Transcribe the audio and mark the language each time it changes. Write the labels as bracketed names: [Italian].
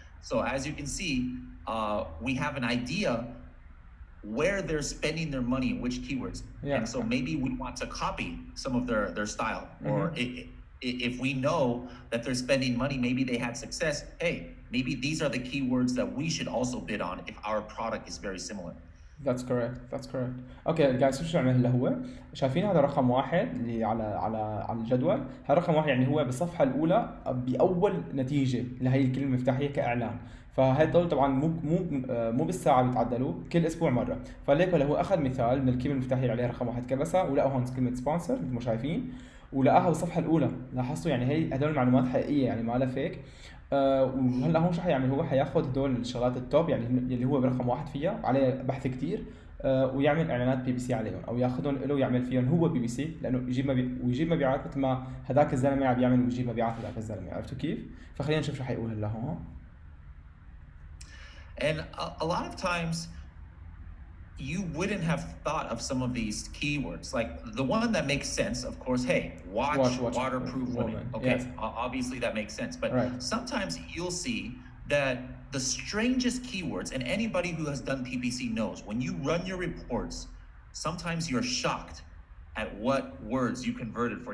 [English] So as you can see, we have an idea where they're spending their money and which keywords. And so maybe we want to copy some of their style. Or if we know that they're spending money, maybe they had success. Hey, maybe these are the keywords that we should also bid on if our product is very similar. That's correct. [Arabic] اوكي جايز شو عمل هلا هو شايفين هذا رقم واحد اللي على الجدول. هذا رقم واحد يعني هو بالصفحه الاولى باول نتيجه لهي الكلمه المفتاحيه كاعلان. فهدول طبعا مو بالساعه بيتعدلوا، كل اسبوع مره. فليك هو اخذ مثال من الكلمه المفتاحيه اللي عليها رقم واحد كبسها ولقى هون كلمه سبونسر مثل ما شايفين، ولقاها بالصفحه الاولى. لاحظتوا يعني هي هدول معلومات حقيقيه يعني ما لها فيك. وهلا هون شو حيعمل؟ هو حياخذ هدول الشغلات التوب يعني اللي هو برقم واحد فيها عليه بحث كتير، ويعمل اعلانات بي بي سي عليهم، او ياخذهم له ويعمل فيهم هو بي بي سي، لانه ويجيب مبيعات مثل ما هذاك الزلمه عم بيعمل ويجيب مبيعات هذاك الزلمه. عرفتوا كيف؟ فخلينا نشوف شو حيقول هلا هون. [English] And a lot of times you wouldn't have thought of some of these keywords. Like the one that makes sense, of course, hey, watch waterproof woman. Okay, obviously that makes sense. But sometimes you'll see that the strangest keywords, and anybody who has done PPC knows, when you run your reports, sometimes you're shocked at what words you converted for.